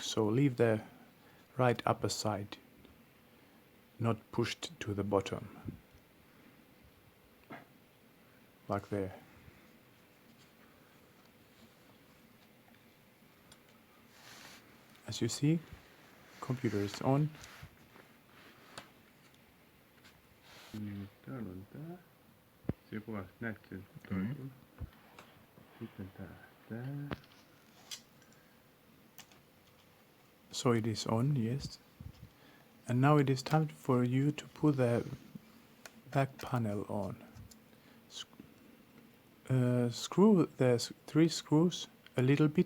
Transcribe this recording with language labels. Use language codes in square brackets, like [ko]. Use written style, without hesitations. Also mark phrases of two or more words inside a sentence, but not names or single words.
[en] So leave the right upper side not pushed to the bottom, like there. As you see, computer is on. [fi] Täällä on tää. Siinä kuvassa näet sen toisen. Sitten tää. [en] So it is on, yes. And now it is time for you to put the back panel on. Screw the 3 screws a little bit.